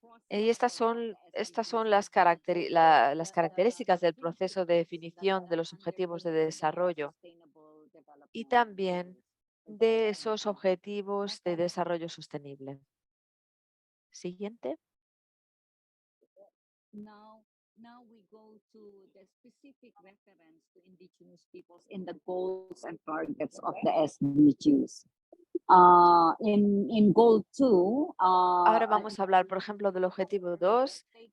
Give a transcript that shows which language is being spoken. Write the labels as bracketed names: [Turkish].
[Spanish] Y estas son las características del proceso de definición de los objetivos de desarrollo y también de esos objetivos de desarrollo sostenible. Siguiente. [English] Now we go to the specific reference to indigenous peoples in the goals and targets of the SDGs. In goal 2, [Spanish] Ahora vamos a hablar, por ejemplo, del objetivo 2.